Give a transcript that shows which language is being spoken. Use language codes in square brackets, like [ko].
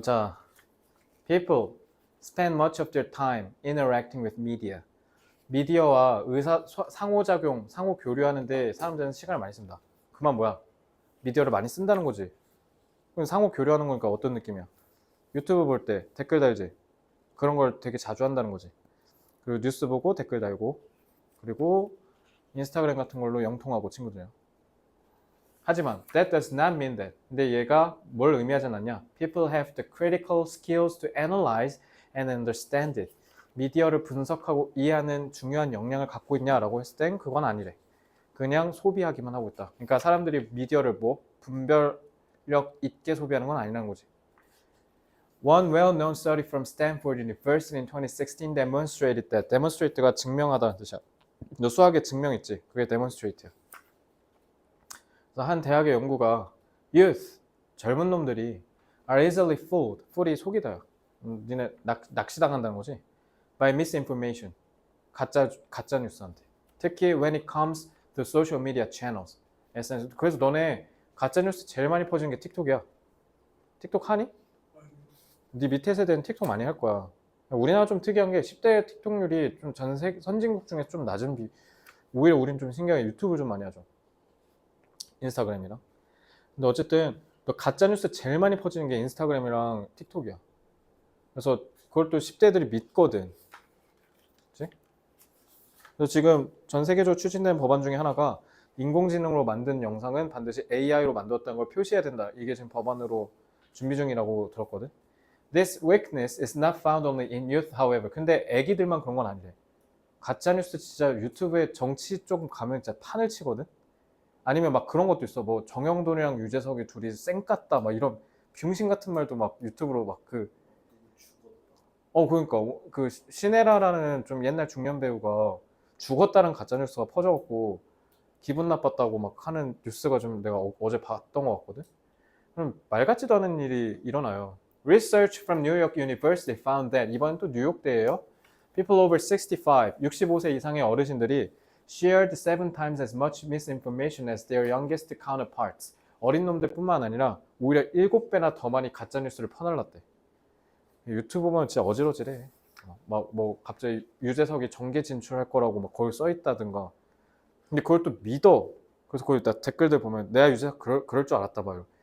[en] 자, people spend much of their time interacting with media. [ko] 미디어와 상호작용, 상호 교류하는데 사람들은 시간을 많이 쓴다. 그만 뭐야? 미디어를 많이 쓴다는 거지. 그럼 상호 교류하는 거니까 어떤 느낌이야? 유튜브 볼 때 댓글 달지. 그런 걸 되게 자주 한다는 거지. 그리고 뉴스 보고 댓글 달고, 그리고 인스타그램 같은 걸로 영통하고 친구들이랑. [en] 하지만 that does not mean that. [ko] 근데 얘가 뭘 의미하지 않냐? [en] People have the critical skills to analyze and understand it. [ko] 미디어를 분석하고 이해하는 중요한 역량을 갖고 있냐라고 했을 땐 그건 아니래. 그냥 소비하기만 하고 있다. 그러니까 사람들이 미디어를 분별력 있게 소비하는 건 아니라는 거지. [en] One well-known study from Stanford University in 2016 demonstrated that. [ko] demonstrate가 증명하다는 뜻이야. 너 수학에 증명 있지? 그게 demonstrate야. 그래서 한 대학의 연구가 youth, 젊은 놈들이 [en] are easily fooled. [ko] fool이 속이다요. 니네 낚시당한다는 거지. [en] by misinformation. [ko] 가짜 뉴스한테. [en] 특히 when it comes to social media channels. [ko] SNS. 그래서 너네 가짜 뉴스 제일 많이 퍼지는 게 틱톡이야. 틱톡 하니? 네 밑에 세대는 틱톡 많이 할 거야. 우리나라 좀 특이한 게 10대 틱톡률이 좀 전 세계 선진국 중에 좀 낮은 오히려 우린 좀 신기하게 유튜브 좀 많이 하죠. 인스타그램이랑. 근데 어쨌든 너 가짜뉴스 제일 많이 퍼지는 게 인스타그램이랑 틱톡이야. 그래서 그걸 또 10대들이 믿거든. 그치? 그래서 지금 전 세계적으로 추진된 법안 중에 하나가 인공지능으로 만든 영상은 반드시 AI로 만들었다는 걸 표시해야 된다. 이게 지금 법안으로 준비 중이라고 들었거든. [en] This weakness is not found only in youth, however. [ko] 근데 애기들만 그런 건 아니래. 가짜뉴스 진짜 유튜브에 정치 쪽 가면 진짜 판을 치거든. 아니면 막 그런 것도 있어. 뭐 정영돈이랑 유재석이 둘이 쌩 깠다. 막 이런 병신 같은 말도 막 유튜브로 막 그러니까 그 시네라라는 좀 옛날 중년 배우가 죽었다는 가짜뉴스가 퍼져갖고 기분 나빴다고 막 하는 뉴스가 좀 내가 어제 봤던 것 같거든. 그럼 말 같지도 않은 일이 일어나요. [en] Research from New York University found that [ko] 이번엔 또 뉴욕대예요. [en] People over 65, [ko] 65세 이상의 어르신들이 [en] shared 7 times as much misinformation as their youngest counterparts. [ko] 어린 놈들뿐만 아니라 오히려 7배나 더 많이 가짜 뉴스를 퍼날랐대. 유튜브 보면 진짜 어지러지래. 막 뭐 갑자기 유재석이 정계 진출할 거라고 막 거기 써 있다든가. 근데 그걸 또 믿어. 그래서 거기 다 댓글들 보면 내가 유재석 그럴 줄 알았다 봐요.